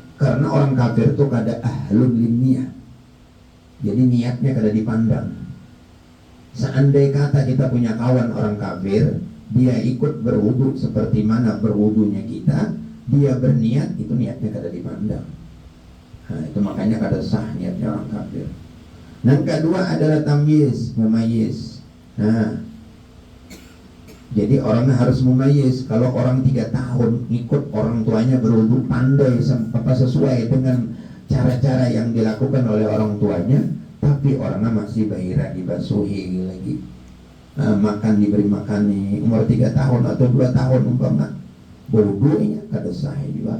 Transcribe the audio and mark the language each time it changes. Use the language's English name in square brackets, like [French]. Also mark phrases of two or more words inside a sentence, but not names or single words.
[Indonesian] Karena orang kafir itu kada [Arabic] أهل للنية. [Indonesian] Jadi niatnya kada dipandang. Seandai kata kita punya kawan orang kafir, dia ikut berwudu seperti mana berwudunya kita, dia berniat, itu niatnya kada dipandang. Nah itu makanya kada sah niatnya orang kafir. Yang kedua adalah tamyiz, memayyiz. Nah, jadi orang harus memayyiz. Kalau orang 3 tahun ikut orang tuanya berwudu pandai sesuai dengan cara-cara yang dilakukan oleh orang tuanya, tapi orangnya masih bahira dibasuhi lagi, makan diberi makan nih, umur 3 tahun atau 2 tahun umpama, wudunya kada sah juga.